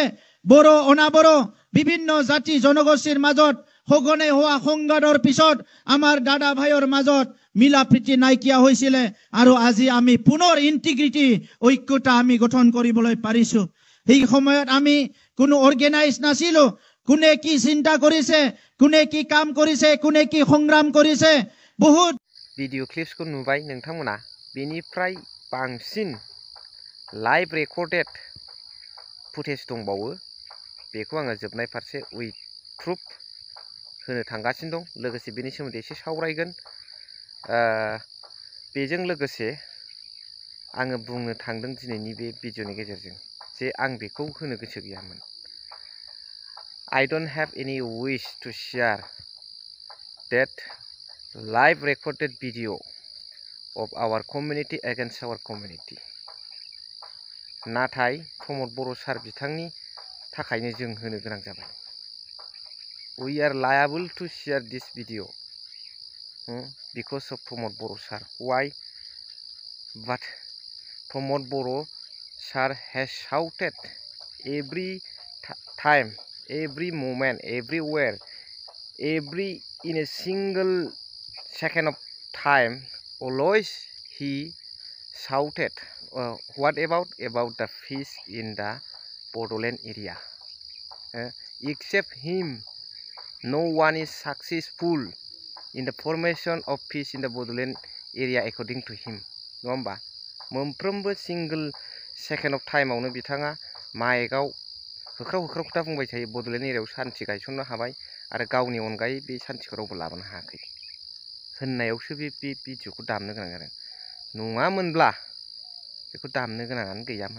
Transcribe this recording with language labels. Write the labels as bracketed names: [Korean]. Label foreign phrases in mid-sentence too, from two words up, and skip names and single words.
[Assamese] বড়ো অনাবড়ো বিভিন্ন জাতি জনগোষ্ঠীৰ মাজত সঘনে হোৱা সংঘাতৰ পিছত আমাৰ দাদা ভাইৰ মাজত মিলা প্ৰীতি নাইকিয়া হৈছিলে আৰু আজি আমি পুনৰ ইণ্টিগ্ৰিটি ঐক্যতা আমি গঠন কৰিবলৈ পাৰিছো। সেই সময়ত আমি কোনো অৰ্গেনাইজ নাছিলো। কোনে কি চিন্তা কৰিছে, কোনে কি কাম কৰিছে, কোনে কি সংগ্ৰাম কৰিছে, বহুত [Bodo] भिडिअ क्लिप्सखौ नुबाय नोंथांमोना। बेनिफ्राय बांसिन [English] live recorded footage [Bodo] दंबावो। बेखौ आङो जोबनाय फारसे [English] with proof [Bodo] होनो थांगासिनो दं। लोगोसे बेनि सोमोन्दै एसे सावरायगोन। बेजों लोगोसे आङो बुंनो थांदों दिनैनि बे भिडिअनि गेजेरजों जे आं बेखौ होनो गोसो गैयामोन। [English] I don't have any wish to share that live recorded video of our community against our community. [Bodo] नाथाय प्रमद बर' सार बिथांनि थाखायनो जों होनो गोनां जाबाय। [English] We are liable to share this video because of Pramod Boro sir. Why? But Pramod Boro sir has shouted every time, every moment, everywhere, in a single second of time. Always he shouted. What about the peace in the Bodoland area? Except him, no one is successful in the formation of peace in the Bodoland area according to him. [Bodo] नङा होमबा? मोनफ्रोमबो [English] single second of time [Bodo] बिथाङा माइकआव होख्राव होख्राव खोथा बुंबाय थायो। बड'लेण्ड एरियायाव सान्थि गायसननो हाबाय आरो गावनि अनगायै बे सान्थिखौ रावबो लाबोनो हायाखै होननायावसो बे भिडिअखौ दामनो गोनां जादों। नङामोनब्ला बेखौ दामनो गोनाङानो गैयामोन।